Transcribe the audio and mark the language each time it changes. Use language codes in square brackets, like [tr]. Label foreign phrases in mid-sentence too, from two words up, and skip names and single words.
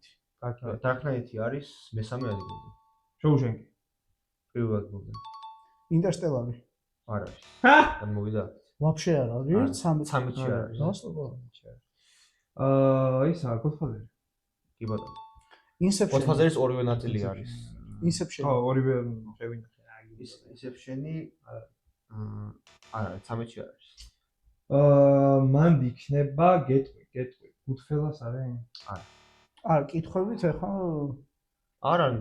[ka] Dark Knight-ი არის მესამე ადგილზე. შოუშენკი. პირველ ადგილზე. Interstellar-ი. არ არის. ან მოვიდა. Вообще არ არის, 13-ში არის. გასწორდა. ისა Godfather. კი ბატონო. Inception. Godfather-ის ორივე ნაწილი არის. Inception. ხო, ორივე შევინახე. Inception-ი არ არის, 13-ში არის. მან იქნება Gateway. Goodfellas არის? არ კითხვებით ახლა არ არის.